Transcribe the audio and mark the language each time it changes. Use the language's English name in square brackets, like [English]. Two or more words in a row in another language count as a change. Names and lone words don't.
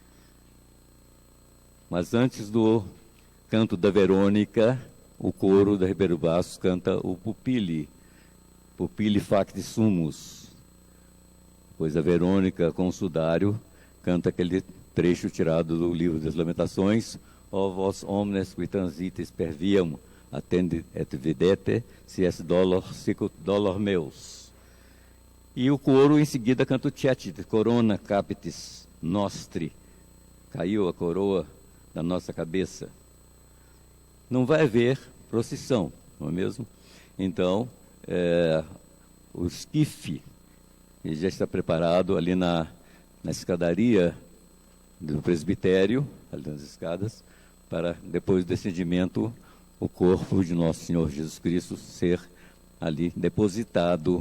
[Portuguese] Mas antes do canto da Verônica, o coro da Ribeiro Bastos canta o Pupili, Pupili Facti Sumus. Pois a Verônica, com o sudário, canta aquele trecho tirado do livro das Lamentações: [Latin] Ó vós omnes qui transites per viam, attendit et videte, si est dolor sicut dolor meus. [Portuguese] E o coro em seguida canta o Cetit, Corona Capitis Nostri. Caiu a coroa da nossa cabeça. Não vai haver procissão, não é mesmo? Então, o esquife já está preparado ali na escadaria do presbitério, ali nas escadas, para depois do descendimento, o corpo de nosso Senhor Jesus Cristo ser ali depositado.